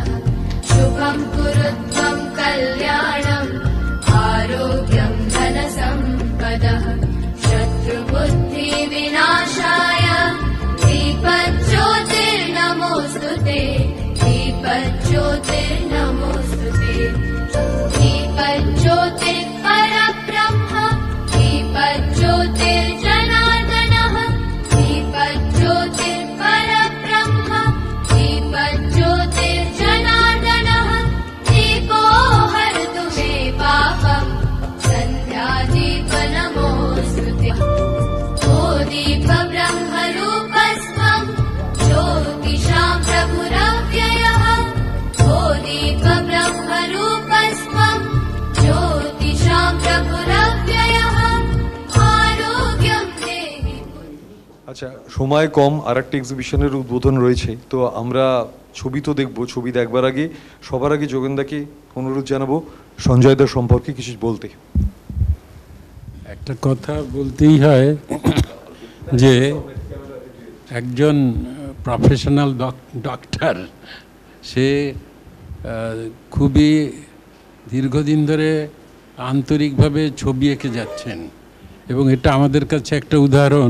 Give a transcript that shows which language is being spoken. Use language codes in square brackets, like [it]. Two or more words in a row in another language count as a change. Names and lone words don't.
[sa] শুভং কুরুত্বং কল্যাণং আরোগ্যং ধনসম্পদঃ। শত্রুবুদ্ধি বিনাশায় দীপজ্যোতির্নমোস্তুতে। দীপজ্যোতির্নমোস্তুতে। दीपज्योतिः परब्रह्म दीपज्योतिर्जनार्दनः। दीपज्योतिः परब्रह्म दीपज्योतिर्जनार्दनः। दीपो हरतु मे पापम् सन्ध्यादीप नमोऽस्तुते। ओ दीप ब्रह्मरूपस्त्वं ज्योतिषां प्रभुरव्ययः। ओ दीप ब्रह्मरूपस्त्वं ज्योतिषां प्रभुरव्ययः। आरोग्यं देहि। [bn] আচ্ছা, সময় কম, আর একটা এক্সিবিশনের উদ্বোধন রয়েছে, তো আমরা ছবি তো দেখবো। ছবি দেখবার আগে সবার আগে যোগেন্দাকে অনুরোধ জানাবো সঞ্জয়দার সম্পর্কে কিছু বলতে। একটা কথা বলতেই হয় যে একজন [en] professional doctor, [bn] সে খুবই দীর্ঘদিন ধরে আন্তরিকভাবে ছবি এঁকে যাচ্ছেন, এবং এটা আমাদের কাছে একটা উদাহরণ।